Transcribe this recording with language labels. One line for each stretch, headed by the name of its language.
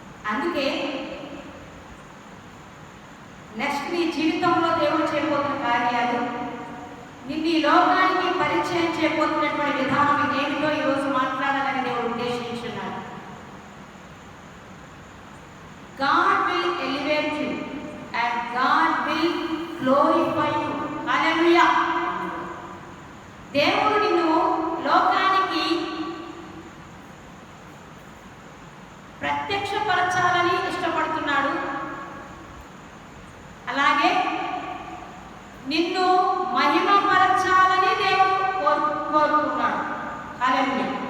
Telugu: అందుకే నెక్స్ట్ నీ జీవితంలో దేవుడు చేయబోతున్న కార్యాలు, నిన్ను ఈ లోకానికి పరిచయం చేయబోతున్నటువంటి విధానం ఇదేమిటో ఈరోజు మాట్లాడాలని దేవుడు ఉద్దేశించున్నాడు.
English: God will elevate you and God will glorify you.
Telugu: హల్లెలూయా. దేవుడు నిన్ను లోకానికి ప్రత్యక్షపరచాలని ఇష్టపడుతున్నాడు. అలాగే నిన్ను మహిమపరచాలని దేవుడు కోరుకున్నాడు. హల్లెలూయా.